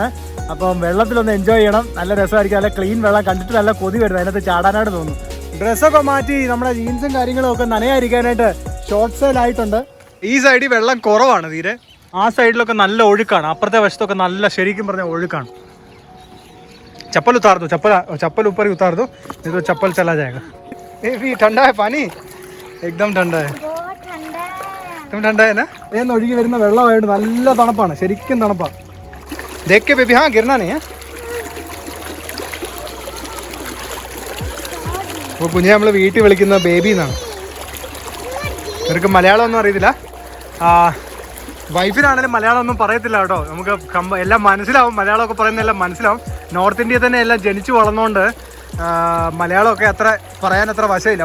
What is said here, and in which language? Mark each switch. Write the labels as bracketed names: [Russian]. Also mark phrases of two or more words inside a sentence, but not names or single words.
[Malayalam] അപ്പം വെള്ളത്തിലൊന്ന് എൻജോയ് ചെയ്യണം. നല്ല രസമായിരിക്കും. നല്ല ക്ലീൻ വെള്ളം കണ്ടിട്ട് നല്ല കൊതി വരുന്നത്. അതിനകത്ത് ചാടാനായിട്ട് തോന്നുന്നു. ഡ്രസ്സൊക്കെ മാറ്റി നമ്മുടെ ജീൻസും കാര്യങ്ങളും ഒക്കെ നനയായിരിക്കാനായിട്ട് ഷോർട്ട് സെയിലായിട്ടുണ്ട്. ഈ സൈഡിൽ വെള്ളം കുറവാണ് തീരെ. ആ സൈഡിലൊക്കെ നല്ല ഒഴുക്കാണ്. അപ്പുറത്തെ വശത്തൊക്കെ നല്ല ശരിക്കും പറഞ്ഞ ഒഴുക്കാണ്. [Hindi] चप्पल उतार दो, चप्पल ऊपर ही उतार दो, नहीं तो चप्पल चला जाएगा. ये भी ठंडा है पानी, एकदम ठंडा है. एकदम ठंडा है ना. [Malayalam] ये ഒഴുകി വരുന്ന വെള്ളമായിട്ട് നല്ല തണുപ്പാണ്, ശരിക്കും തണുപ്പാണ്. [Hindi] देख के बेबी, हाँ गिरना नहीं है. [Malayalam] അപ്പോൾ കുഞ്ഞെ നമ്മൾ വീട്ടിൽ വിളിക്കുന്ന ബേബി എന്നാണ്. ഇവർക്ക് മലയാളം ഒന്നും അറിയത്തില്ല. വൈഫിനാണെങ്കിലും മലയാളം ഒന്നും പറയത്തില്ല കേട്ടോ. നമുക്ക് എല്ലാം മനസ്സിലാവും, മലയാളമൊക്കെ പറയുന്ന എല്ലാം മനസ്സിലാവും. നോർത്ത് ഇന്ത്യയിൽ തന്നെ എല്ലാം ജനിച്ചു വളർന്നുകൊണ്ട് മലയാളമൊക്കെ പറയാൻ അത്ര വശമില്ല.